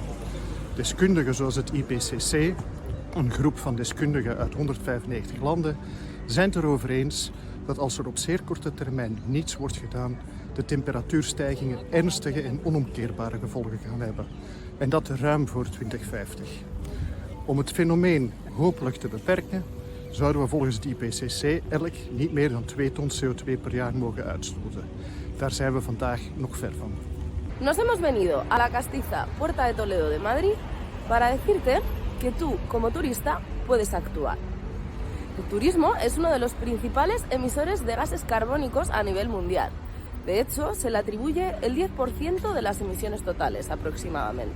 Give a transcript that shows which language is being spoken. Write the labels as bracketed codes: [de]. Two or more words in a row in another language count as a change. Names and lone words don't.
[nl] Deskundigen zoals het IPCC, een groep van deskundigen uit 195 landen, zijn het erover eens dat als er op zeer korte termijn niets wordt gedaan, de temperatuurstijgingen ernstige en onomkeerbare gevolgen gaan hebben. En dat ruim voor 2050. Om het fenomeen hopelijk te beperken, zouden we volgens het IPCC elk niet meer dan 2 ton CO2 per jaar mogen uitstoten. Daar zijn we vandaag nog ver van. [es] Nos hemos venido a la castiza Puerta de Toledo de Madrid para decirte que tú, como turista, puedes actuar. El turismo es uno de los principales emisores de gases carbónicos a nivel mundial. De hecho, se le atribuye el 10% de las emisiones totales aproximadamente.